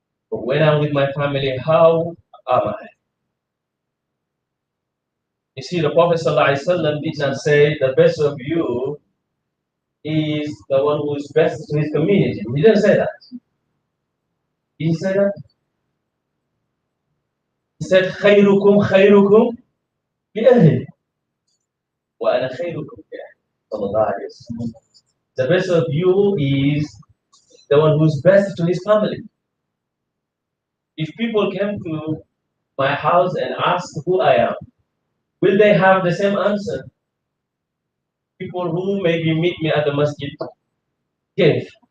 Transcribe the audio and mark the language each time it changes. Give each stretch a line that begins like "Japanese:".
English: But when I'm with my family, how am I? You see, the Prophet ﷺ did not say the best of you is the one who is best to his community. He didn't say that. He said that. He said,
Arabic: خيركم خيركم لأهله وأنا خيركم لأهلي. صلى الله عليه وسلم.
English: The best of you is the one who's best to his family. If people came to my house and asked who I am, will they have the same answer? People who maybe meet me at the masjid give.